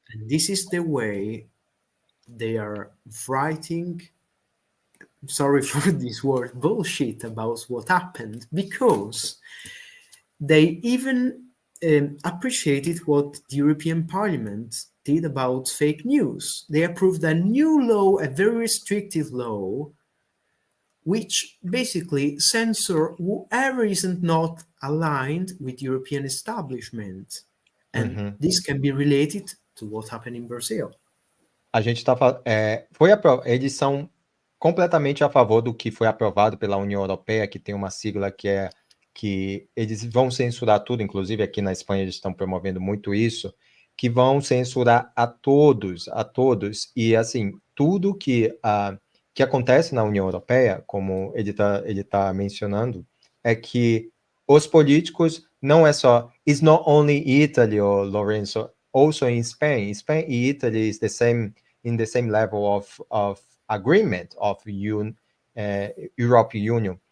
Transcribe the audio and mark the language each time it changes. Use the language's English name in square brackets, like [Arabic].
[English] This is the way they are writing, sorry for this word, bullshit about what happened, because they even appreciated what the European Parliament did about fake news. They approved a new law, a very restrictive law, which basically censor whoever isn't not aligned with European establishment. And this can be related to what happened in Brazil. [Portuguese] A gente eles são completamente a favor do que foi aprovado pela União Europeia, que tem uma sigla que eles vão censurar tudo, inclusive aqui na Espanha eles estão promovendo muito isso, que vão censurar a todos, e assim, tudo que acontece na União Europeia, como ele tá mencionando, é que os políticos não é só, [English] it's not only Italy, or Lorenzo, also in Spain. Spain e Italy is in the same level of agreement of European Union.